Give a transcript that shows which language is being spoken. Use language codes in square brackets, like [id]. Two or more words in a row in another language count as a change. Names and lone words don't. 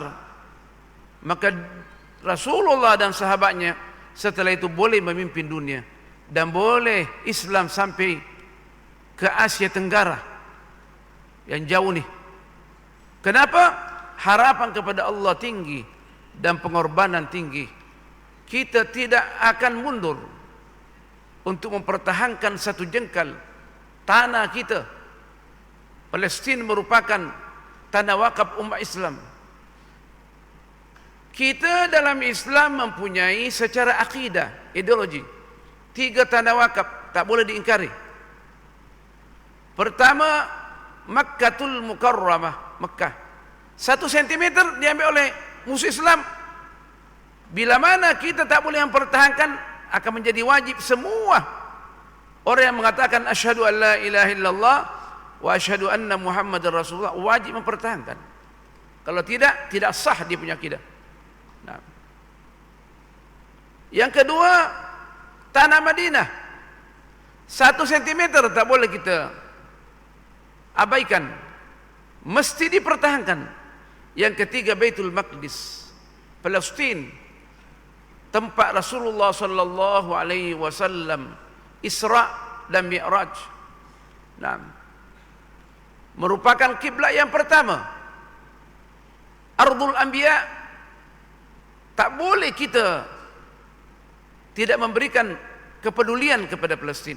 [ms] Maka Rasulullah dan sahabatnya setelah itu boleh memimpin dunia dan boleh Islam sampai ke Asia Tenggara yang jauh nih. Kenapa? Harapan kepada Allah tinggi dan pengorbanan tinggi. Kita tidak akan mundur untuk mempertahankan satu jengkal tanah kita. Palestin merupakan tanah wakaf umat Islam. Kita dalam Islam mempunyai secara akidah, ideologi, 3 tanah wakaf tak boleh diingkari. Pertama, Makkatul Mukarramah, Mekah. 1 sentimeter diambil oleh musuh Islam. Bila mana kita tak boleh mempertahankan, akan menjadi wajib semua orang yang mengatakan [ar] أشهد أن لا إله إلا الله وأشهد أن محمدا رسول الله [ms] wajib mempertahankan. Kalau tidak, tidak sah dia punya akidah. Nah. Yang kedua, tanah Madinah. 1 sentimeter tak boleh kita abaikan, mesti dipertahankan. Yang ketiga, Baitul Maqdis, Palestin, tempat Rasulullah [ar] صلى الله عليه وسلم [ms] Isra dan Mi'raj. Nah, merupakan kiblat yang pertama. [ar] أرض الأنبياء. [ms] Tak boleh kita tidak memberikan kepedulian kepada Palestin.